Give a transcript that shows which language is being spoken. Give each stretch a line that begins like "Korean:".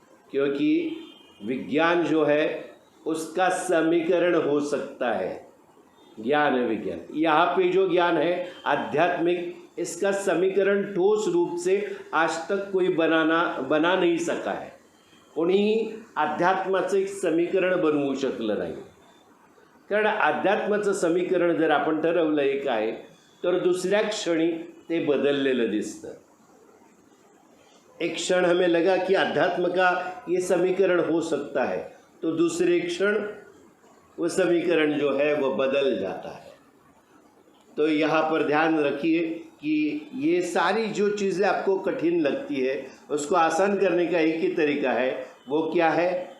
Hindi: क्योंकि विज्ञान जो है उसका समीकरण हो सकता है, ज्ञान विज्ञान। यहाँ पे जो ज्ञान है आध्यात्मिक, इसका समीकरण ठोस रूप से आज तक कोई बना नहीं सका है।
Marathi: कोणीही अध्यात्माचं एक समीकरण बनवू शकलं नाही, कारण अध्यात्माचं समीकरण जर आपण ठरवलं एक आहे तर दुसऱ्या क्षणी ते बदललेलं दिसतं।
Hindi: एक क्षण हमें लगा कि अध्यात्म का ये समीकरण हो सकता है, तो दूसरे क्षण वो समीकरण जो है वो बदल जाता है। तो यहाँ पर ध्यान रखिए कि ये सारी जो चीज़ें आपको कठिन लगती है उसको आसान करने का एक ही तरीका है, वो क्या है?